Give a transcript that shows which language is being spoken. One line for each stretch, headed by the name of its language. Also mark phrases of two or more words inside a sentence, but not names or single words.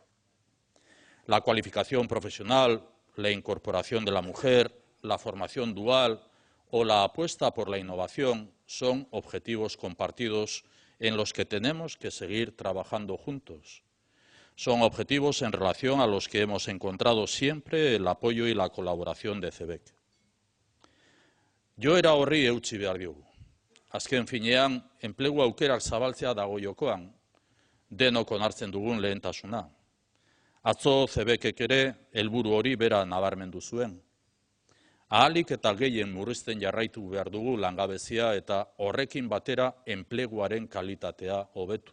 Spanish: La cualificación profesional, la incorporación de la mujer, la formación dual o la apuesta por la innovación son objetivos compartidos en los que tenemos que seguir trabajando juntos. Son objetivos en relación a los que hemos encontrado siempre el apoyo y la colaboración de CEBEC.
Basque: Joera horri eutsi behar diogu. Azken finean, enplegu aukerak zabaltzea dago jokoan, denok onartzen dugun lehentasuna. Atzo CEBEKek ere helburu hori bera nabarmendu zuen. Ahalik eta gehien murrizten jarraitu behar dugu langabezia eta horrekin batera enpleguaren kalitatea hobetu.